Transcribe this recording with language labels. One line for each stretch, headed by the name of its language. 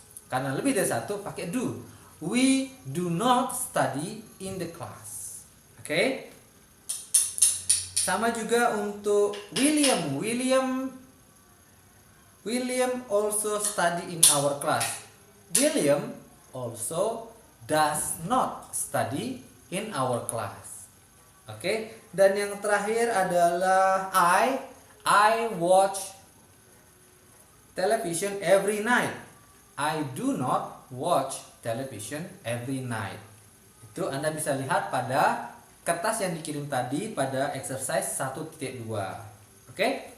Indonesian: Karena lebih dari satu pakai do.
English: We do not study in the class. Oke?
Indonesian: Sama juga untuk William.
English: William also study in our class. William also does not study in our class. Oke?
Indonesian: Dan yang terakhir adalah
English: I watch television every night. I do not watch television every night.
Indonesian: Itu Anda bisa lihat pada kertas yang dikirim tadi pada exercise 1.2. Oke?